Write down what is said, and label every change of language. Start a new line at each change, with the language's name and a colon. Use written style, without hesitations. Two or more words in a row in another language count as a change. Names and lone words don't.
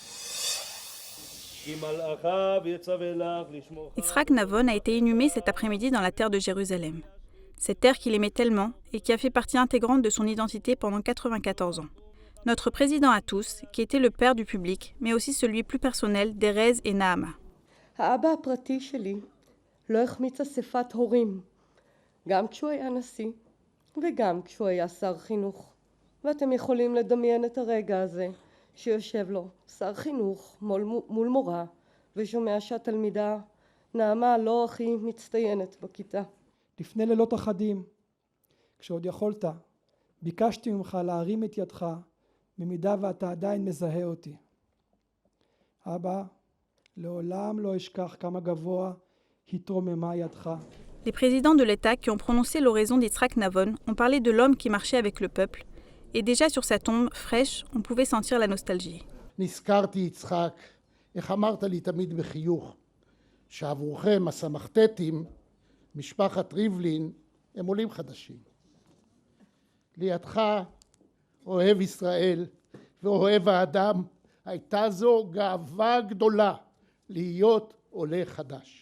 French: Yitzhak Navon a été inhumé cet après-midi dans la terre de Jérusalem. Cette terre qu'il aimait tellement et qui a fait partie intégrante de son identité pendant 94 ans. Notre président à tous, qui était le père du public, mais aussi celui plus personnel d'Erez et Nahama.
Hebrew: האבא הפרטי שלי לא החמיץ אספת הורים, גם כשהוא היה נשיא וגם כשהוא היה שר חינוך. ואתם יכולים לדמיין את הרגע הזה שיושב לו שר חינוך מול מורה ושומע שהתלמידה נעמה לא הכי מצטיינת בכיתה. לפני לילות אחדים, כשעוד יכולת, ביקשתי ממך להרים את ידך במידה ואתה עדיין מזהה אותי. אבא, לעולם לא אשכח כמה גבוה התרוממה ידך.
French: Les présidents de l'État qui ont prononcé l'oraison d'Yitzhak Navon ont parlé de l'homme qui marchait avec le peuple, et déjà sur sa tombe fraîche, on pouvait sentir la nostalgie.
Hebrew: נזכרתי יצחק, איך אמרת לי תמיד בחיוך, שעבורכם הסמכתתים, משפחת ריבלין, הם עולים חדשים. לידך, אוהב ישראל ואוהב האדם, הייתה זו גאווה גדולה להיות עולה חדש.